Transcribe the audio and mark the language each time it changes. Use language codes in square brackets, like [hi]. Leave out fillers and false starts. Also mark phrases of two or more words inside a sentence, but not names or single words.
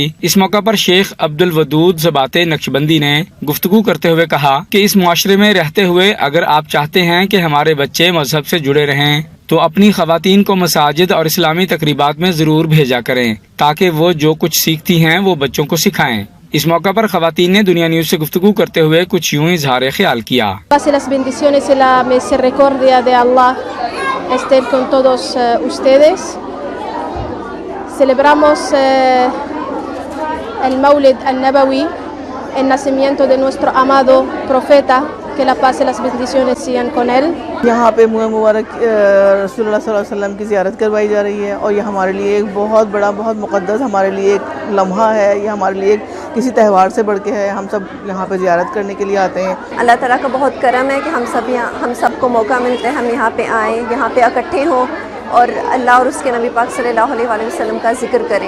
[ur] اس موقع پر شیخ عبد الودود زبات نقشبندی نے گفتگو کرتے ہوئے کہا کہ اس معاشرے میں رہتے ہوئے اگر آپ چاہتے ہیں کہ ہمارے بچے مذہب سے جڑے رہیں تو اپنی خواتین کو مساجد اور اسلامی تقریبات میں ضرور بھیجا کریں تاکہ وہ جو کچھ سیکھتی ہیں وہ بچوں کو سکھائیں۔ اس موقع پر خواتین نے دنیا نیوز سے گفتگو کرتے ہوئے کچھ یوں اظہار خیال کیا۔ [es] Estén con todos ustedes. Celebramos el Maulid al-Nabawi, el nacimiento de nuestro amado profeta, que la paz y las bendiciones sean con él. [ur] یہاں پہ منہ مبارک رسول اللہ [ar] صلی اللہ علیہ وسلم [ur] کی زیارت کروائی جا رہی ہے اور یہ ہمارے لیے ایک بہت بڑا بہت مقدس ہمارے لیے ایک لمحہ ہے، یہ ہمارے لیے کسی تہوار سے بڑھ کے ہے۔ ہم سب یہاں پہ زیارت کرنے کے لیے آتے ہیں۔ اللہ تعالیٰ کا بہت کرم ہے کہ ہم سب کو موقع ملتا ہے ہم یہاں پہ آئیں، یہاں پہ اکٹھے ہوں اور اللہ اور اس کے نبی پاک [ar] صلی اللہ علیہ وآلہ وسلم [ur] کا ذکر کریں۔